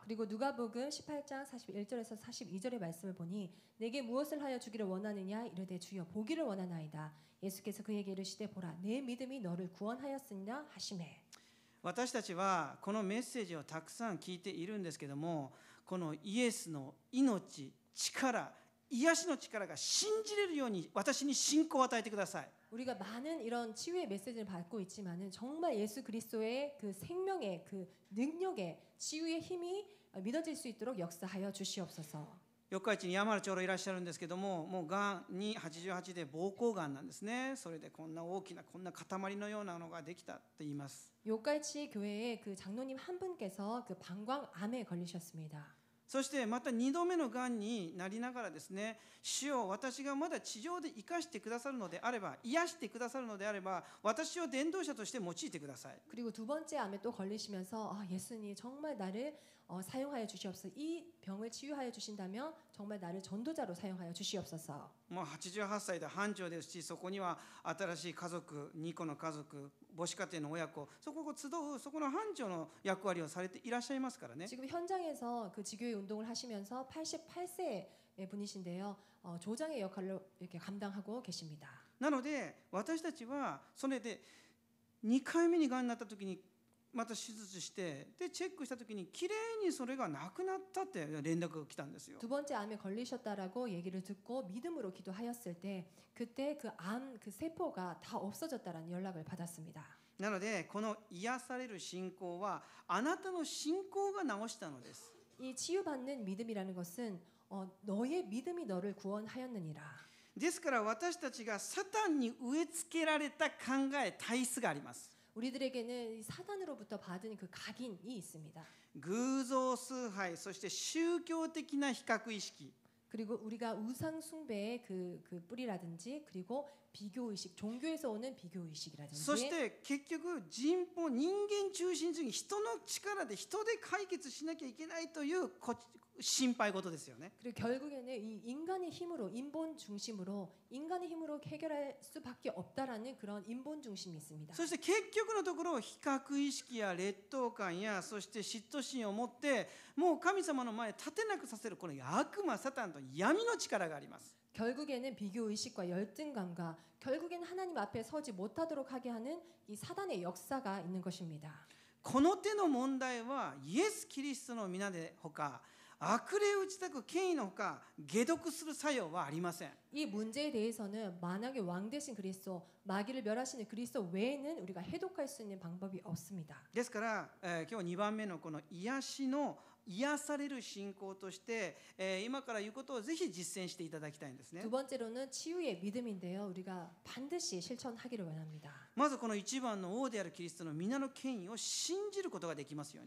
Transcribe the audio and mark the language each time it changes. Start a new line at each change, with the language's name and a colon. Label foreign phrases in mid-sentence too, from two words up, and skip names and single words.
Korean: 그리고 누가복음 18장 41절에서 42절의 말씀을 보니 내게 무엇을 하여 주기를 원하느냐 이르되 주여 보기를 원하나이다. 예수께서 그에게 이르시되 보라 내 믿음이 너를 구원하였으니라 하시매.
Japanese: 私たちはこのメッセージをたくさん聞いているんですけども、このイエスの命、力、癒しの力が信じれるように私に信仰を与えてください。
Korean: 우리가 많은 이런 치유의 메시지를 받고 있지만은 정말 예수 그리스도의 그 생명의 그 능력의 치유의 힘이 믿어질 수 있도록 역사하여 주시옵소서.
Japanese: 四日市に山原長老いらっしゃるんですけども、もうがんに88で膀胱がんなんですね。それでこんな大きなこんな塊のようなのができたと言います。
Korean: 요까치 교회의 그 장로님 한 분께서 그 방광암에 걸리셨습니다.
Japanese: そしてまた2度目のがんになりながらですね、主よ、私がまだ地上で生かしてくださるのであれば、癒してくださるのであれば、私を伝道者として用いてください。
Korean: 그리고 두 번째 암에 또 걸리시면서 예수님 정말 나를 사용하여 주시옵소서. 이 병을 치유하여 주신다면 정말 나를 전도자로 사용하여 주시옵소서.
Japanese: もう88歳で班長ですし、そこには新しい家族、2個の家族、母子家庭の親子、そこを集うそこの班長の役割をされていらっしゃいますからね。
Korean: 지금 현장에서 그 지교회 운동을 하시면서 88세 분이신데요. 조장의 역할을 이렇게 감당하고 계십니다.
Japanese: なので私たちはそれで2回目にがんになった時にまた手術して、でチェックした時にきれいにそれがなくなったって連絡が来たんですよ。
Korean: 두 번째 암에 걸리셨다라고 얘기를 듣고 믿음으로 기도하였을 때 그때 그 암 그 세포가 다 없어졌다라는 연락을 받았습니다.
Japanese: なのでこの癒される信仰はあなたの信仰が治したのです。
Korean: 이 치유받는 믿음이라는 것은 너의 믿음이 너를 구원하였느니라.
Japanese: ですから私たちがサタンに植え付けられた考え、体質があります。
Korean: 우리들에게는 사단으로부터 받은 그 각인이 있습니다.
Japanese: 偶像崇拝、そして宗教的な比較意識。
Korean: 그리고 우리가 우상 숭배의 그 뿌리라든지 그리고 비교 의식, 종교에서 오는 비교
Japanese: そし
Korean: 의식이라든지
Japanese: て結局人間中心主義、人の力で人で解決しなきゃいけないという心配事ですよね。
Korean: 그리고 결국에는 이 인간의 힘으로 인본 중심으로 인간의 힘으로 해결할 수밖에 없다라는 그런 인본 중심이 있습니다.
Japanese: そして結局のところ比較意識や劣等感やそして嫉妬心を持ってもう神様の前に立てなくさせるこの悪魔サタンと闇の力があります。
Korean: 결국에는 비교 의식과 열등감과 결국에는 하나님 앞에 서지 못하도록 하게 하는 이 사단의 역사가 있는 것입니다.
Japanese: この手の問題はイエス・キリストの皆でほか悪霊を打ちたく権威のほか解毒する作用はありません。
Korean: 이 문제에 대해서는 만약에 왕 대신 그리스도, 마귀를 멸하시는 그리스도 외에는 우리가 해독할 수 있는 방법이 없습니다.
Japanese: ですから、今日2番目のこの癒しの癒される信仰として、今から言うことをぜひ実践していただきたいんですね。
Korean: 두 번째로는 치유의 믿음인데요. 우리가 반드시 실천하기를 원합니다.
Japanese: まずこの一番の王であるキリストの皆の権威を信じることができますように。